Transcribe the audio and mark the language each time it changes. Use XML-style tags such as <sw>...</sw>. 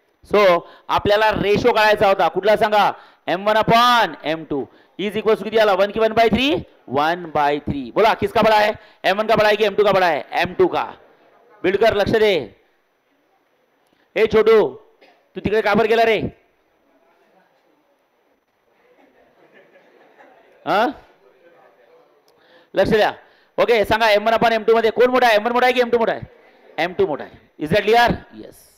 <mr>So आपल्याला ratio काढायचा होता कुठला सांगा m1 upon m2 is equals to किती आला 1 की 1/3 1/3.</mr> <hi>बोला किसका बड़ा है m1 का बड़ा है कि m2 का बड़ा है m2 का.</hi> <mr>बिल्डकर लक्ष दे. ए छोटू तू तिकडे का बरं गेला रे हा लक्ष द्या. ओके सांगा m1 अपॉन m2 मध्ये कोण मोठा आहे m1 मोठा आहे की m2 मोठा आहे m2 मोठा आहे.</mr> <en>Is that clear yes.</en>